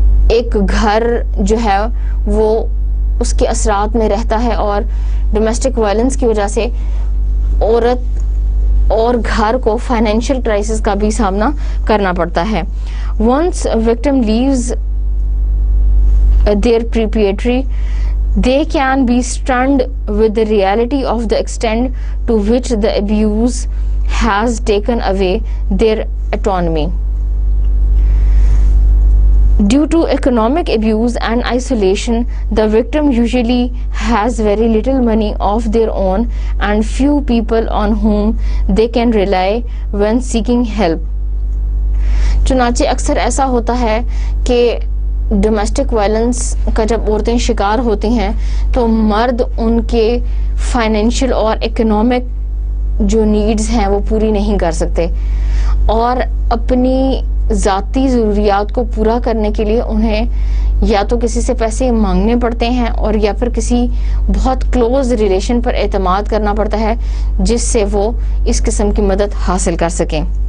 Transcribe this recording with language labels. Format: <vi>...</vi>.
<ur>ایک گھر جو ہے وہ اس کے اثرات میں رہتا ہے, اور ڈومیسٹک وائلنس کی وجہ سے عورت اور گھر کو فائنینشیل کرائسس کا بھی سامنا کرنا پڑتا ہے.</ur> <en>Once a victim leaves their perpetrator, they can be stunned with the reality of the extent to which the abuse has taken away their autonomy. Due to economic abuse and isolation, the victim usually has very little money of their own and few people on whom they can rely when seeking help.</en> <ur>چنانچہ اکثر ایسا ہوتا ہے کہ domestic violence کا جب عورتیں شکار ہوتی ہیں تو مرد ان کے فائنینشیل اور اکنامک جو نیڈز ہیں وہ پوری نہیں کر سکتے, اور اپنی ذاتی ضروریات کو پورا کرنے کے لیے انہیں یا تو کسی سے پیسے مانگنے پڑتے ہیں اور یا پھر کسی بہت کلوز ریلیشن پر اعتماد کرنا پڑتا ہے جس سے وہ اس قسم کی مدد حاصل کر سکیں.</ur>